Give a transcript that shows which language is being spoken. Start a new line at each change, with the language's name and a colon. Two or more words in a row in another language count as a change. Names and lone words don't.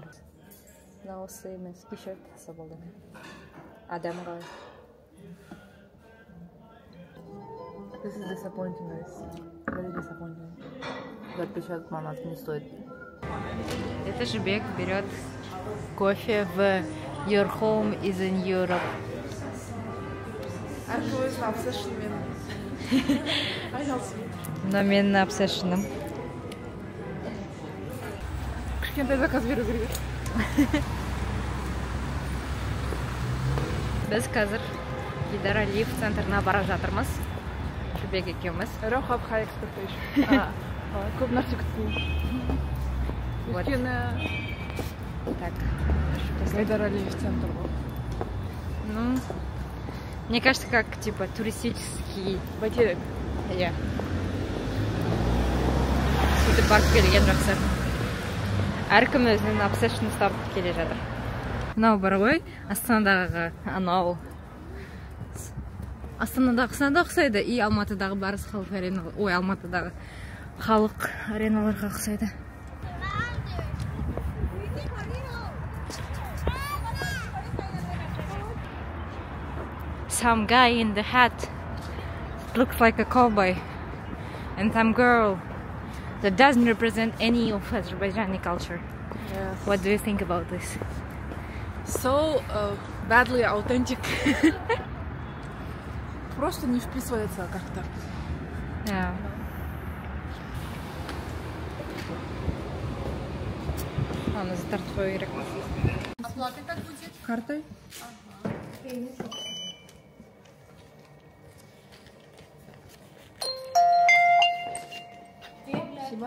Kazakh: Мына осы емес, кешіріп тақса болды. Адам қалай.
English: This is disappointing, guys. Very disappointing.
Russian: За 50 манат не стоит. Это Жібек берет кофе в Your Home is in Europe.
Kazakh: Әркім өзінің обсессионмен айналысып. Но менің обсессионым. Кішкентай заказ беру керек. Біз қазір Гидар Алиев центрына бара жатырмыз. Жібек екеуміз.
English: Real high expectation.
Kazakh: Көп нәрсе күтпеймін. Өйткені
Russian: Так.
Kazakh: Гайдар Алиев центр ғой.
Russian: Ну, мне кажется, как типа туристический
Kazakh: Бәйтерек. иә. Сөйтіп барып келген жақсы. Әркім өзінің обсессионын ұстап келе жатыр. Мынау бар ғой, Астанадағы анау. Астанадағысына ұқсайды, и Алматыдағы Барыс халық ареналар, Алматыдағы халық ареналарға ұқсайды.
English: Some guy in the hat looks like a cowboy, and some girl that doesn't represent any of Azerbaijani culture. Yes. What do you think about this? So badly authentic.
Russian: Просто не вписывается как-то.
English: Yeah.
Russian: Ладно, стартовый рекламу. Оплата как будет? Картой? Спасибо.